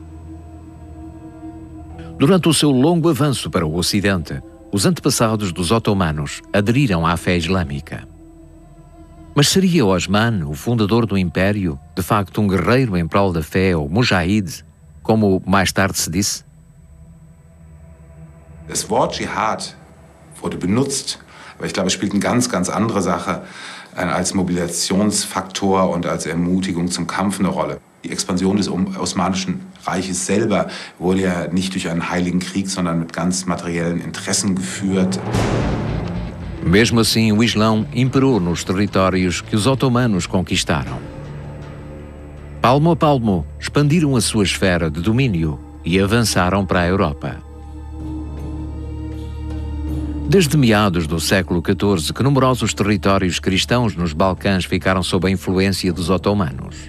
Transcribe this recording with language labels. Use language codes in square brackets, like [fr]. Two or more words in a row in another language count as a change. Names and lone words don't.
[pt] Durante o seu longo avanço para o Ocidente, os antepassados dos otomanos aderiram à fé islâmica. Mas seria Osman, o fundador do império, de facto um guerreiro em prol da fé, ou mujahid, como mais tarde se disse? [de] Das Wort Dschihad wurde benutzt, aber ich glaube, es spielt eine ganz, ganz andere Sache als Mobilisationsfaktor und als Ermutigung zum Kampf eine Rolle. Die Expansion des Osmanischen Reiches selber wurde ja nicht durch einen heiligen Krieg, sondern mit ganz materiellen Interessen geführt. [pt] Mesmo assim, o Islão imperou nos territórios que os otomanos conquistaram. Palmo a palmo, expandiram a sua esfera de domínio e avançaram para a Europa. Desde meados do século XIV, que numerosos territórios cristãos nos Balcãs ficaram sob a influência dos otomanos.